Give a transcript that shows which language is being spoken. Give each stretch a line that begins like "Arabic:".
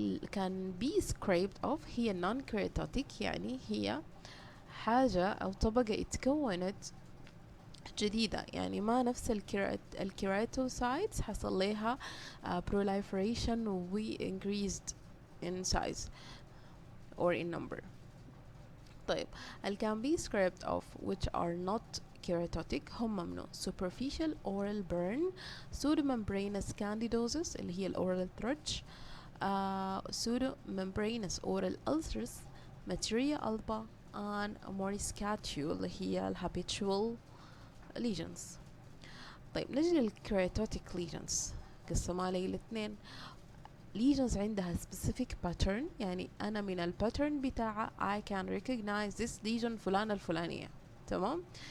English: can be scraped off
Arabic: هي non keratotic، يعني هي حاجة أو طبقة اتكونت جديدة، يعني ما نفس الكيراتوسايتس حصل لها proliferation و
English: increased in size or in number. طيب ال can be scraped off which are not keratotic
Arabic: هم منو
English: superficial oral burn, pseudomembranous candidosis اللي هي oral thrush, pseudomembranous oral ulcers, materia alba and moriscatio اللي هي habitual lesions.
Arabic: طيب نجي للكيراتوتيك lesions، قسمها لي الاثنين. lesions عندها
English: specific pattern،
Arabic: يعني أنا من الباترن بتاعها
English: I can recognize this lesion
Arabic: فلانة الفلانية، تمام.